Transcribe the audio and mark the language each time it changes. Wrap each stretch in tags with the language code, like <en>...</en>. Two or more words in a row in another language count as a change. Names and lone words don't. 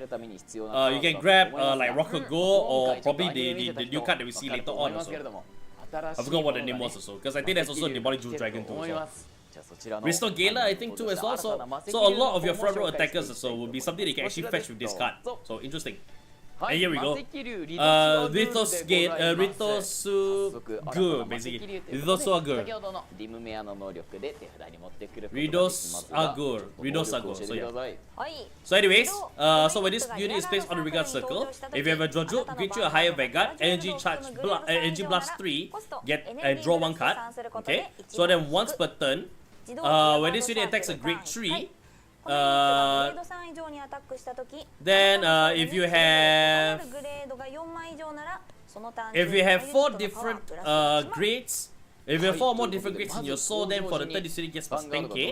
<en>You can grab like Rocker Go or probably the new card that we see later on also. I forgot what the name was also, because I think there's also a Demonic Jewel Dragon too. Restore Gala I think too as well, so a lot of your front row attackers also will be something they can actually fetch with this card. So interesting.</en> <ja>はい、</ja> <en>here we go.</en> <ja>魔石竜</ja> <en>Rithos Gate, Rithosugure, basically. Rithosugure.</en> <ja>先ほどのディムメアの能力で手札に持ってくることができますが</ja> <en>Rithosugure. Rithosugure. So yeah.</en> <ja>はい。</ja> <en>So anyways, so when this unit is placed on the Vanguard circle, if you have a Jojo, grant you a higher Vanguard, energy blast 3, get and draw 1 card. Okay. So then once per turn, when this unit attacks a grade 3, then if you have 4 different grades, if you have 4 more different grades in your soul, then for the third this unit gets plus 10k.</en>